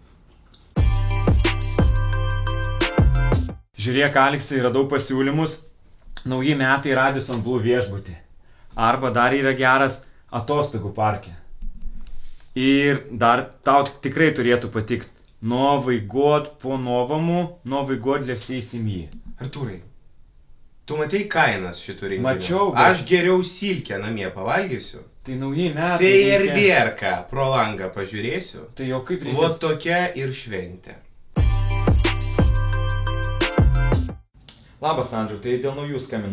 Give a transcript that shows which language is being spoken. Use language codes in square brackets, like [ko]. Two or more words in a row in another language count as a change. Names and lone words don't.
[lt] Žiūrėk, Aleksai, radau pasiūlymus. Nauji metai Radisson Blu viešbutį. Arba dar yra geras atostogų parke. Ir dar tau tikrai turėtų patikti. [ru] Новый год по-новому, Новый год для всей семьи. [lt] Artūrai, tu matei kainas šitų renginių? Mačiau, bet... Aš geriau silkę namie pavalgysiu. Tai nauji metai. Fejerverką pro langą pažiūrėsiu. Tai jau kaip reikės? Vot tokia ir šventė. Labas, Andriu, tai dėl naujų skambinau.